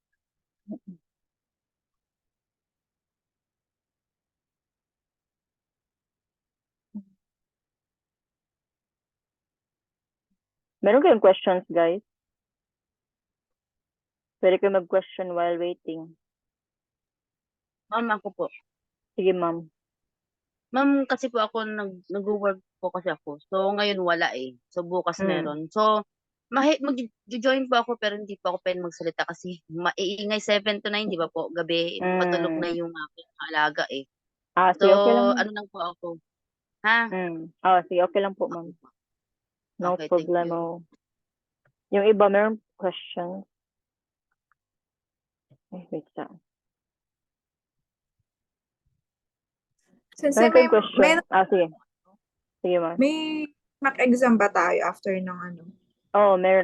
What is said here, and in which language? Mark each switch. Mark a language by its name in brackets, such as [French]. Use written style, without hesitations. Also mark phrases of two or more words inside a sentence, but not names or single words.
[Filipino] Meron kayong questions, guys? Pwede kayo mag-question [English] while waiting. [Filipino] Ma'am, ako po. Sige, ma'am. Ma'am, kasi po ako nag-work po kasi ako. So, ngayon wala eh. So, bukas meron. So, mag-join po ako pero hindi po ako pwede magsalita kasi maiingay 7 to 9, di ba po? Gabi, patulog na yung aking alaga eh. So, Sige, okay lang. ano lang po ako. Ha? Sige, okay lang po, ma'am. [English] No Okay, thank problem. you. [Filipino] Yung iba, meron questions. Ay, wait lang. Sensei, Meron kayong question? Sige. Sige, ma. may [English] mock exam [Filipino] ba tayo after ng ano? Oo, meron